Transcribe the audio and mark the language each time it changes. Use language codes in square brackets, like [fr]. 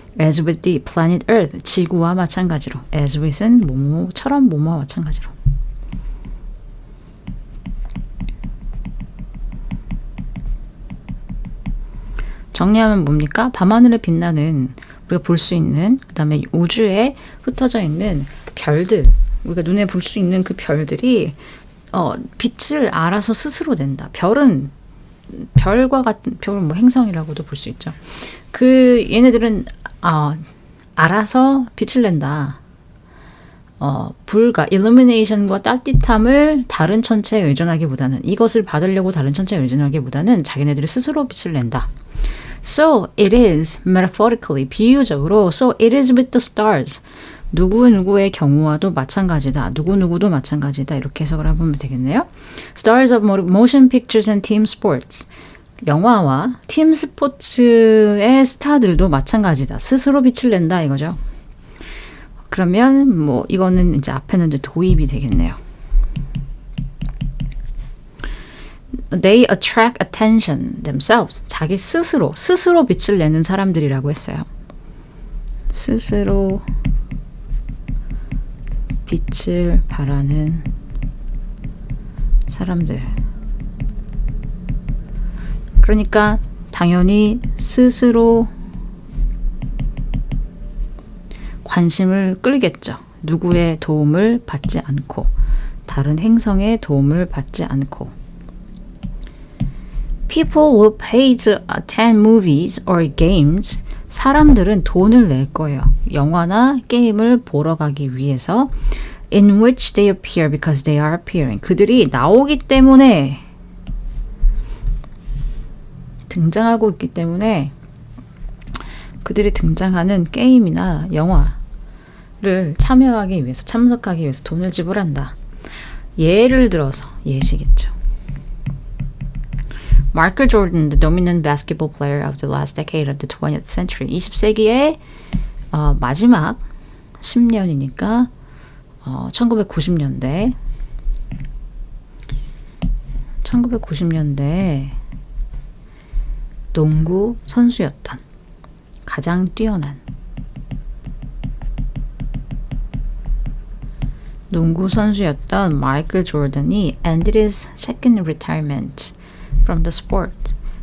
[en] As with the planet Earth, [ko] 지구와 마찬가지로. [en] As with은 [ko] 뭐뭐처럼 뭐뭐와 마찬가지로. 정리하면 뭡니까? 밤하늘에 빛나는, 우리가 볼 수 있는, 그 다음에 우주에 흩어져 있는 별들, 우리가 눈에 볼 수 있는 그 별들이 빛을 알아서 스스로 낸다. 별은 별과 같은, 별은 뭐 행성이라고도 볼 수 있죠. 그 얘네들은 알아서 빛을 낸다. 불과 illumination과 따뜻함을 다른 천체에 의존하기보다는, 이것을 받으려고 다른 천체에 의존하기보다는 자기네들이 스스로 빛을 낸다. [en] So it is metaphorically, [ko] 비유적으로 [en] so it is with the stars. [ko] 누구누구의 경우와도 마찬가지다. 누구누구도 마찬가지다. 이렇게 해석을 해보면 되겠네요. [en] Stars of motion pictures and team sports. [ko] 영화와 팀 스포츠의 스타들도 마찬가지다. 스스로 빛을 낸다 이거죠. 그러면 뭐 이거는 이제 앞에는 이제 도입이 되겠네요. [en] They attract attention themselves. [ko] 자기 스스로 빛을 내는 사람들이라고 했어요. 스스로 빛을 발하는 사람들. 그러니까 당연히 스스로 관심을 끌겠죠. 누구의 도움을 받지 않고, 다른 행성의 도움을 받지 않고. [en] People will pay to attend movies or games. [ko] 사람들은 돈을 낼 거예요. 영화나 게임을 보러 가기 위해서. [en] In which they appear because they are appearing. [ko] 그들이 나오기 때문에, 등장하고 있기 때문에 그들이 등장하는 게임이나 영화를 참여하기 위해서, 참석하기 위해서 돈을 지불한다. 예를 들어서, 예시겠죠. [en] Michael Jordan, the dominant basketball player of the last decade of the 20th century. [ko] 20세기의 마지막 10년이니까 1990년대 1990년대에 농구 선수였던 가장 뛰어난 농구 선수였던 마이클 조던이 [en] ended his second retirement from the sport.